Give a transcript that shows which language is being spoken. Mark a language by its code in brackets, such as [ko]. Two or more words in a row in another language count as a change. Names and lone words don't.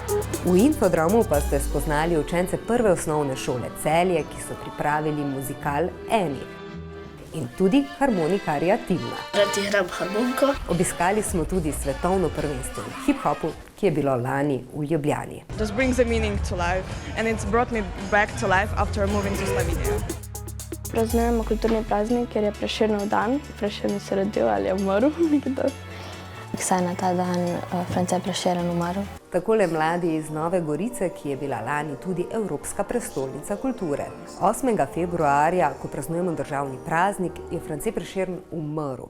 [sl] V Infodromu pa ste spoznali učence prve osnovne šole Celje, ki so pripravili muzikal Eni. In tudi harmonikarja Tilna. Rad igram harmoniko. Obiskali smo tudi svetovno prvenstvo v hip-hopu, ki je bilo lani v Ljubljani. [en] Just brings a meaning to life and it's brought me back to life after moving to Slovenia. [sl] Praznujemo kulturni praznik, ker je Prešernov dan. Prešern se rodil ali je umrl. Saj na ta dan France Prešeren umrl. Takole mladi iz Nove Gorice, ki je bila lani tudi Evropska prestolnica kulture. 8. februarja, ko praznujemo državni praznik, je France Prešeren umrl.